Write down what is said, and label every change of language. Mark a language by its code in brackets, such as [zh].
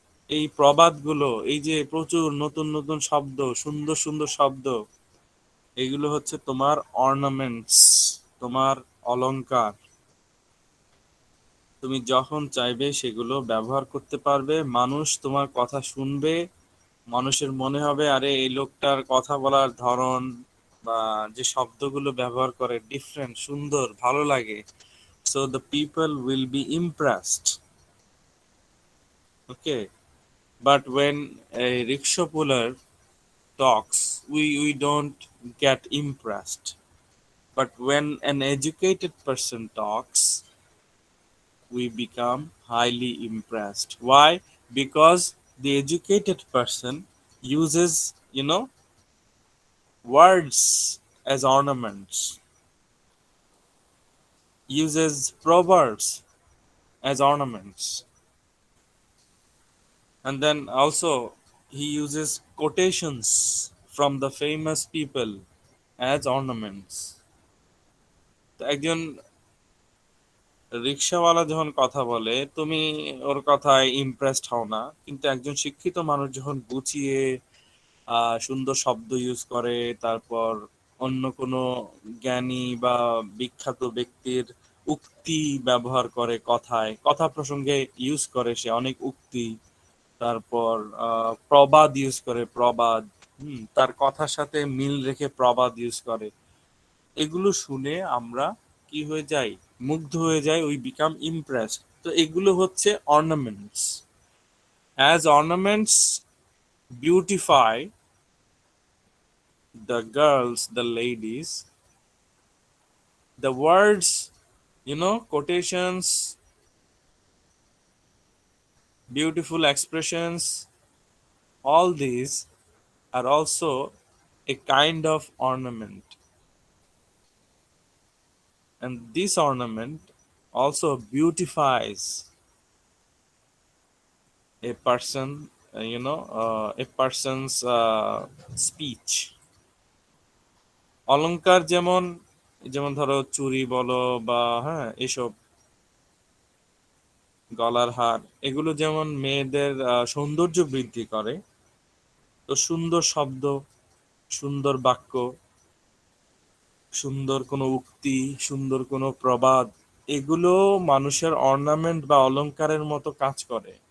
[bn] এই প্রবাদগুলো, এই যে প্রচুর নতুন নতুন শব্দ, সুন্দর সুন্দর শব্দ, এগুলো হচ্ছে তোমার অর্নামেন্টস, তোমার অলংকার। তুমি যখন চাইবে সেগুলো ব্যবহার করতে পারবে, মানুষ তোমার কথা শুনবে, মানুষের মনে হবে আরে এই লোকটার কথা বলার ধরন বা যে শব্দগুলো ব্যবহার করে ডিফারেন্ট, সুন্দর, ভালো লাগে। [en] So the people will be impressed. Okay. But when a rickshaw puller talks, we don't get impressed. But when an educated person talks, we become highly impressed. Why? Because the educated person uses, words as ornaments, uses proverbs as ornaments, and then also he uses quotations from the famous people as ornaments. [bn] তো একজন রিক্সাওয়ালা যখন কথা বলে, তুমি ওর কথায় impressed হও না, কিন্তু একজন শিক্ষিত মানুষ যখন গুছিয়ে সুন্দর শব্দ ইউজ করে, তারপর অন্য কোনো জ্ঞানী বা বিখ্যাত ব্যক্তির উক্তি ব্যবহার করে, কথায় কথা প্রসঙ্গে ইউজ করে সে অনেক উক্তি, তারপর প্রবাদ ইউজ করে, প্রবাদ, তার কথার সাথে মিল রেখে প্রবাদ ইউজ করে, এগুলো শুনে আমরা কি হয়ে যাই, মুগ্ধ হয়ে যাই, [en] We become impressed. [bn] তো এগুলো হচ্ছে ornaments. [en] As ornaments beautify the girls, the ladies, the words, quotations, beautiful expressions, all these are also a kind of ornament. And this ornament also beautifies a person, a person's speech. [bn] অলংকার যেমন, যেমন ধরো চুড়ি বলো বা হ্যাঁ এসব গলার হার, এগুলো যেমন মেয়েদের সৌন্দর্য বৃদ্ধি করে, তো সুন্দর শব্দ, সুন্দর বাক্য, সুন্দর কোনো উক্তি, সুন্দর কোনো প্রবাদ, এগুলো মানুষের অর্নামেন্ট বা অলংকারের মতো কাজ করে।